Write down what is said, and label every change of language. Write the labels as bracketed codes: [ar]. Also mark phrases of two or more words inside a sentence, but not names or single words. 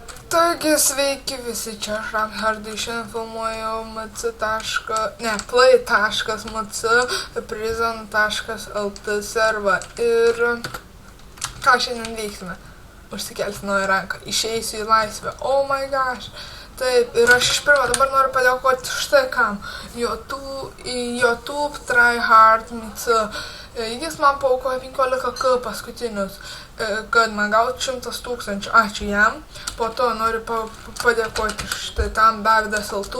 [lt] Taigi sveiki visi, čia aš Ramhardai, šiandien filmuoju play.mc prison.lt servą ir ką šiandien veiksime? Užsikelsiu naują ranką, išeisiu į laisvę, [en] oh my gosh. [lt] Taip, ir aš iš pirmo dabar noriu padėkoti štai kam. YouTube TryHardMC. Jis man paaukojo 15k paskutinius, kad man gauti 100 000. Ačiū jam. Po to noriu padėkoti štai tam Davidas Altų.